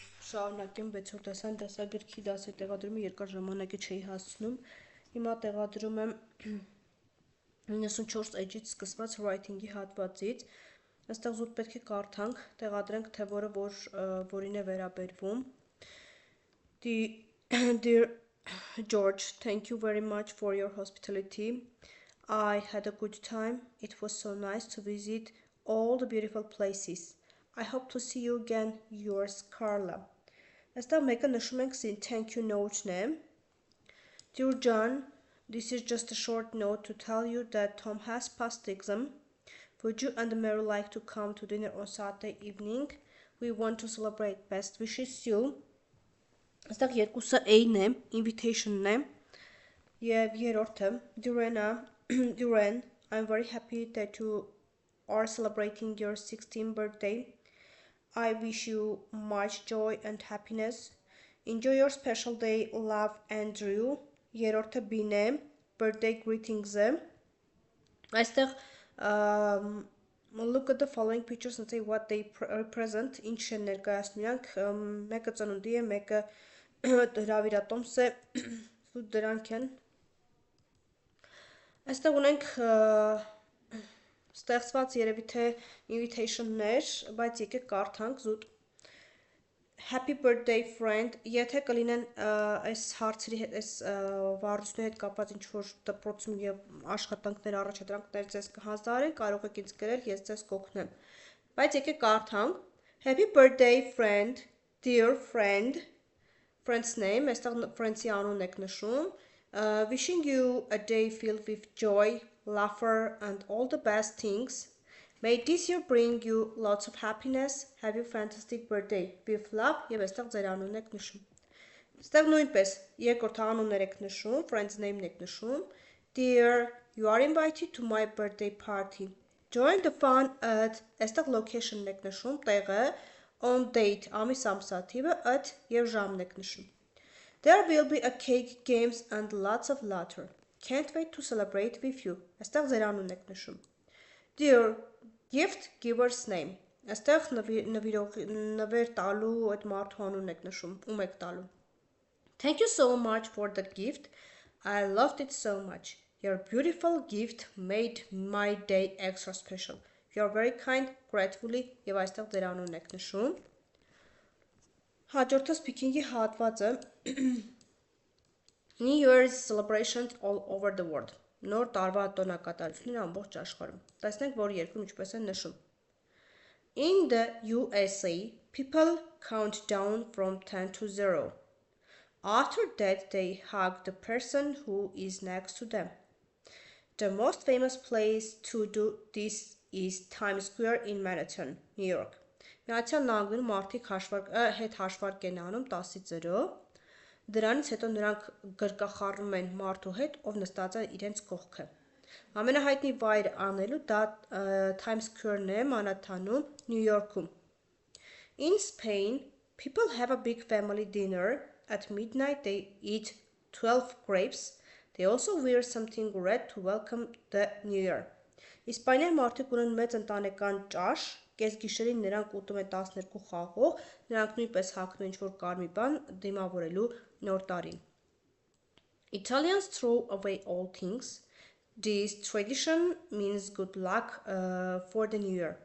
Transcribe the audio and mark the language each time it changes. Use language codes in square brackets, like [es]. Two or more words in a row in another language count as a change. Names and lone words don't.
[hy] Շարունակեմ 6-րդ դասան դասագրքի դասի տեղադրումը երկար ժամանակ չէի հասցնում։ Հիմա տեղադրում եմ 94 էջից սկսված writing-ի հատվածից։ Այստեղ զուտ պետք է կարդանք, տեղադրենք թե որին է վերաբերվում։ [en] Dear George, thank you very much for your hospitality. I had a good time. It was so nice to visit all the beautiful places. I hope to see you again. Yours, Carla. [hy] Այստեղ մեկը նշում ենք [en] thank you note- [hy] ն է. [en] Dear John, this is just a short note to tell you that Tom has passed the exam. Would you and Mary like to come to dinner on Saturday evening? We want to celebrate. Best wishes you. [hy] Այստեղ երկուսը A-ն է, invitation-ն է. Եվ երրորդը [en] Duran, I'm very happy that you are celebrating your 16th birthday. I wish you much joy and happiness. Enjoy your special day. Love, Andrew. [hy] Երրորդը B-ն է, [en] birthday greetings-ը. Այստեղ look at the following pictures and say what they represent. [hy] Ինչ են ներկայացնում իրանք, մեկը ծնունդի է, մեկը հրավիրատոմս է, դրանք են։ Այստեղ ունենք ստեղծված երևի թե invitation-ներ, բայց եկեք կարդանք զուտ։ [en] Happy birthday friend, [hy] եթե կլինեն այս հարցերի հետ, այս վարժությունների հետ կապված ինչ-որ դպրոցում և աշխատանքներ, առաջադրանքներ ձեզ կհանձնարարեն, կարող եք ինձ գրել, ես ձեզ կօգնեմ։ Բայց եկեք կարդանք։ [en] Happy birthday friend, dear friend, friend's name, [hy] այստեղ friends-ի անունն եք նշում, [en] wishing you a day filled with joy, laughter and all the best things. May this year bring you lots of happiness. Have a fantastic birthday. With love, [hy] եւ այստեղ ձեր անունն եք նշում։ Այստեղ նույնպես երկրորդ անուններ եք նշում, [en] friend's name- [hy] ն եք նշում. [en] Dear, you are invited to my birthday party. Join the fun at այստեղ location-ն [hy] եք նշում, տեղը, [en] on date, [hy] ամիս ամսաթիվը, [en] at [hy] եւ ժամն եք նշում։ [en] There will be a cake, games and lots of laughter. Can't wait to celebrate with you. [hy] Այստեղ ձեր անունն եք նշում։ [en] Dear gift giver's name. [hy] Այստեղ նվեր տալու այդ մարդու անունն եք նշում, ում եք տալու։ [en] Thank you so much for the gift. I loved it so much. Your beautiful gift made my day extra special. You are very kind, gratefully, [hy] եւ այստեղ ձեր անունն եք նշում։ Հաջորդը speaking-ի հատվածը [en] New Year's celebrations all over the world. [hy] Նոր տարվա տոնակատարությունները ամբողջ աշխարհում։ Տեսնենք, որ երկրում ինչպես են նշում։ [en] In the USA, people count down from 10 to 0. After that, they hug the person who is next to them. The most famous place to do this is Times Square in Manhattan, New York. [hy] Միացյալ Նահանգներում մարդիկ հետ հաշվարկ են անում 10-ից 0. Դրանից հետո նրանք գրկախառնում են մարդու հետ, ով նստած է իրենց կողքը։ Ամենահայտնի վայրը անելու դա Times Square-ն է Մանհաթանում, Նյու Յորքում։ [en] In Spain, people have a big family dinner. At midnight, they eat 12 grapes. They also wear something red to welcome the New Year. [hy] Իսպանիայում մարդիկ ունեն մեծ ընտանեկան ճաշ, կեսգիշերին նրանք ուտում են 12 խաղող, նրանք նույնպես հագնում են ինչ-որ կարմիր բան դիմավորելու նոր տարին։ [en] Italians throw away all things. This tradition means good luck for the new year.